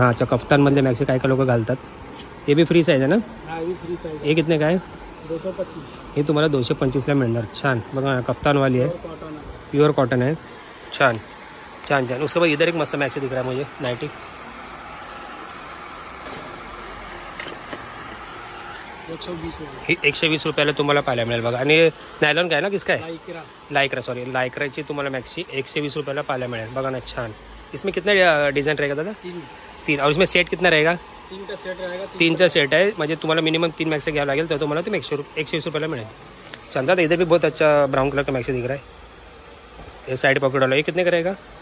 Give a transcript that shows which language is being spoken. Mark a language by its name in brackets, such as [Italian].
[Marathi] हां, अच्छा, कफ्तानमधले मॅक्सी काय लोक घालतात. हे बी फ्री साईज आहे ना? [Hindi] हाँ, ये फ्री साइज. [Marathi] हे कितने का आहे? 225. हे तुम्हाला 225ला मिळणार. छान, बघा ना, कफ्तानवाली आहे, [Hindi] कॉटन है. [Marathi] प्युअर कॉटन आहे. छान छान छान. [Hindi] उसके बाद इधर एक मस्त मॅक्सी दिख रहा है मुझे, नाइटी. 120 रुपये. [Marathi] ही 120 रुपयाला तुम्हाला पाहायला मिळेल बघा. आणि नायलॉन काय ना, किसका आहे? लाइक्रा. लायक्राची तुम्हाला मॅक्सी 120 रुपयाला पाहायला मिळेल बघा ना. छान. [Hindi] इसमें कितना डिझाइन रहेगा दादा? 3. और इसमें सेट कितना रहेगा? 3 का सेट रहेगा. [Marathi] 3चा सेट आहे. म्हणजे तुम्हाला मिनिमम 3 मॅक्सी घ्यावं लागेल तर तुम्हाला तुम्ही 120 रुपयाला मिळेल. छान दादा. [Hindi] इधर भी बहुत अच्छा ब्राउन कलर का मॅक्सी दिख रहा है. ये साइड पॉकेट वाला, ये कितने का रहेगा?